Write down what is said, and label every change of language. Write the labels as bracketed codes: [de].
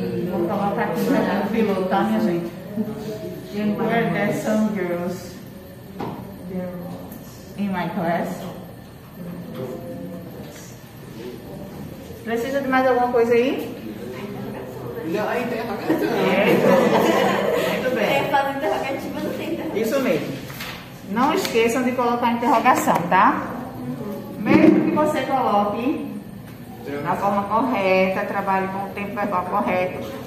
[pt] Vou colocar aqui no piloto, tá, minha gente? [en] Were there some girls in my class? [pt] Precisa de mais alguma coisa aí? Não, a interrogação. Muito bem. Faz interrogativa, não tem interrogativa. Isso mesmo. Não esqueçam de colocar a interrogação, tá? Mesmo que você coloque na forma correta, trabalhe com o tempo verbal correto.